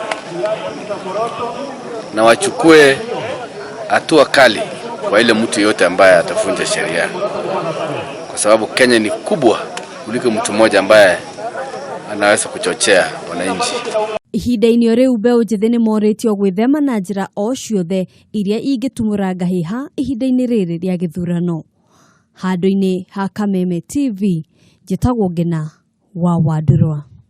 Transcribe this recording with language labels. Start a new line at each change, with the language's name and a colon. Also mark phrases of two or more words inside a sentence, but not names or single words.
Swahili: na wachukue hatua kali kwa ile mtu yote ambaye atavunja sheria, kwa sababu Kenya ni kubwa kuliko mtu mmoja ambaye anaweza kuchochea wananchi.
Kikuyu: Ihinda-inĩ riu mbeũ njithi ni moretio gwĩthema na njĩra o ciothe iria ingĩtumũra ngahĩha ihinda-inĩ rĩrĩ rĩa gĩthurano. Handũ-inĩ ha Kameme TV, njĩtagwo Ngina wa Wandurwa.